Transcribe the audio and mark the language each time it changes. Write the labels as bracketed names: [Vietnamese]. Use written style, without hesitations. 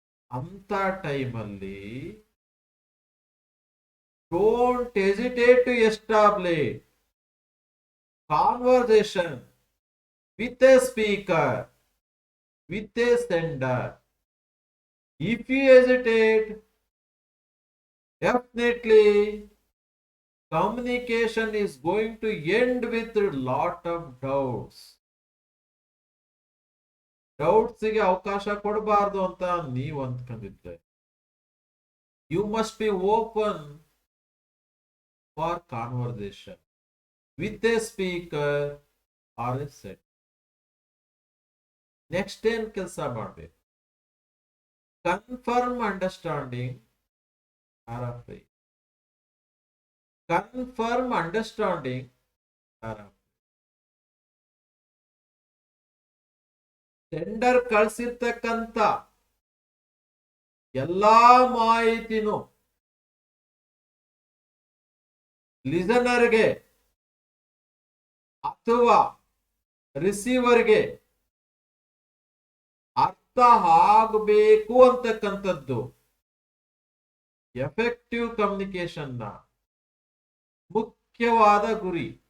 [Kannada] ಅಂತ ಟೈಮಲ್ಲಿ [English] Don't hesitate to establish conversation with a speaker, with a sender. If you hesitate, definitely communication is going to end with a lot of doubts. [Kannada] Doubts ಗೆ ಅವಕಾಶ ಕೊಡಬಾರದು ಅಂತ ನೀವು ಅಂದ್ಕೊಂಡಿದ್ರೆ, [English] you must be open for conversation with a speaker or a sender. [Kannada] Next ಏನ್ ಕೆಲಸ ಮಾಡಬೇಕು? [English] Confirm understanding RFI. Confirm understanding RFI. [Kannada] Sender ಕಳಿಸಿರ್ತಕ್ಕಂಥ ಎಲ್ಲಾ ಮಾಹಿತಿನೂ ಲಿಸನರ್ಗೆ ಅಥವಾ ರಿಸೀವರ್ಗೆ ಅರ್ಥ ಆಗಬೇಕು ಅಂತಕ್ಕಂಥದ್ದು ಎಫೆಕ್ಟಿವ್ ಕಮ್ಯುನಿಕೇಶನ್ ನ ಮುಖ್ಯವಾದ ಗುರಿ.